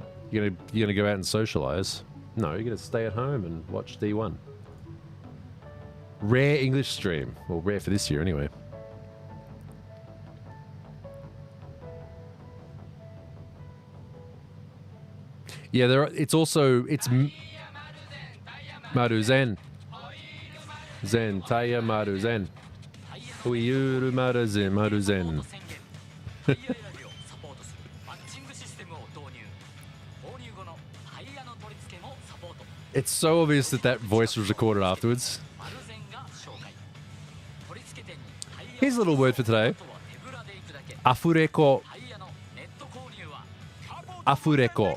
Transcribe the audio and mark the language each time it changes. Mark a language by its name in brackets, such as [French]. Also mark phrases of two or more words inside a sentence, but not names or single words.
[English] You're going to go out and socialize? No, you're going to stay at home and watch D1. Rare English stream. Well, rare for this year anyway. Yeah, it's Maru Zen. Zen, Taya Maru Zen. Uyuru Maru Zen, Maru Zen. It's so obvious that voice was recorded afterwards. Here's a little word for today. Afureko. Afureko.